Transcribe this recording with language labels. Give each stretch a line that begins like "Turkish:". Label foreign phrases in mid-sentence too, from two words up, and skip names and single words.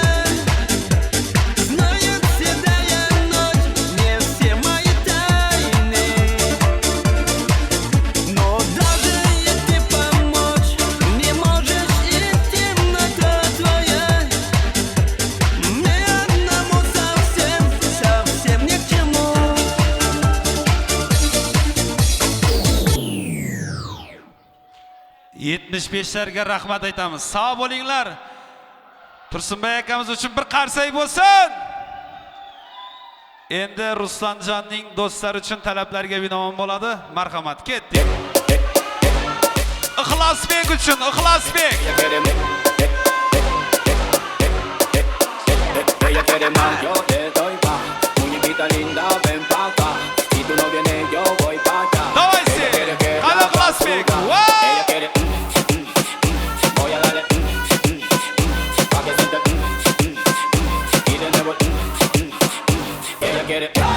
Russian: Знает седая ночь не все мои тайны. Но даже если помочь не можешь, и темнота твоя мне одному совсем, совсем ни к чему.
Uzbek: 75'lerge rahmat aytamiz. Sağ bo'linglar. Tursunbay akamiz uchun bir qarsak bo'lsin. Endi Ruslanjonning do'stlari uchun talablarga binoan bo'ladi. Marhamat, ketdik. Ixlosbek uchun, Ixlosbek.
Spanish: Ella quiere más, yo te doy más. Muñequita linda, ven pa' acá. Si tú no vienes, yo voy pa' acá.
Russian: Давай,
Spanish: Ella
Russian: Сек.
Spanish: quiere que Hala la Ixlosbek. basura. Ella quiere, voy a darle, pa' que sienta, y de nuevo, ella quiere,